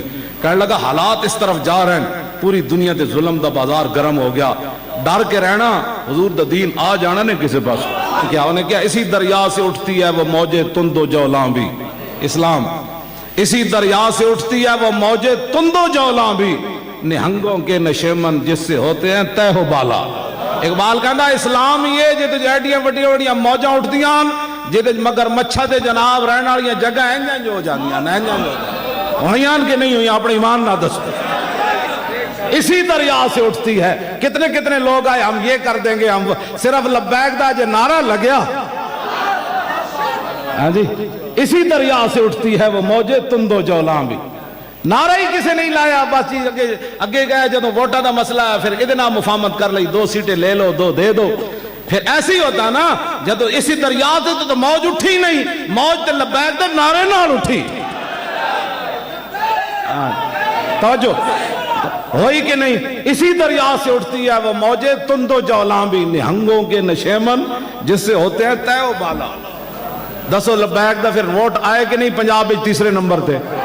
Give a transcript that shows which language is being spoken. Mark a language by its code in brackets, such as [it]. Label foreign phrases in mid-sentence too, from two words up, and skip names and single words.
[pa] کہنے لگا حالات اس طرف جا رہے ہیں، پوری دنیا دے ظلم دا بازار گرم ہو گیا، ڈر کے رہنا حضور دا دین آ جانا نے کسی پاس. [ur] کیا انہیں کیا اسی دریا سے اٹھتی ہے وہ موجے تند و جولاں بھی. اسلام اسی دریا سے اٹھتی ہے وہ موجے تند و جولاں بھی، نہنگوں کے نشیمن جس سے ہوتے ہیں تہ و بالا. [pa] اقبال کہنا اسلام یہ جے ایڈیاں وڈیاں وڈیاں موجاں اٹھدیاں جے مگر مچھا دے جناب رہن والیاں جگہ ہیں جو ہو جاندیاں ہوئیاں کہ نہیں ہوئیاں، اپنے ایمان نہ دسو. [ur] اسی دریا سے اٹھتی ہے. کتنے کتنے لوگ آئے ہم یہ کر دیں گے، ہم صرف [pa] لبیک دا جو نعرہ لگیا، ہاں جی [ur] اسی دریا سے اٹھتی ہے وہ موجے تند و جولاں بھی. [pa] نعرہ ہی کسی نہیں لایا، بس اگے گئے جدو ووٹاں دا مسئلہ ہے پھر ادنا مفاہمت کر لئی، 2 سیٹیں لے لو 2 دے دو. [ur] پھر ایسے ہی ہوتا نا جدو اسی دریا سے تو موج اٹھی نہیں، [pa] موج تے لبیک دے نعرے نال اٹھی. [ur] توجہ ہوئی کہ نہیں؟ اسی دریا سے اٹھتی ہے وہ موجے تند و جولاں بھی، نہنگوں کے نشیمن جس سے ہوتے ہیں تہ و بالا. [pa] دسو لبیک دا پھر ووٹ آئے کہ نہیں پنجاب میں تیسرے نمبر تے؟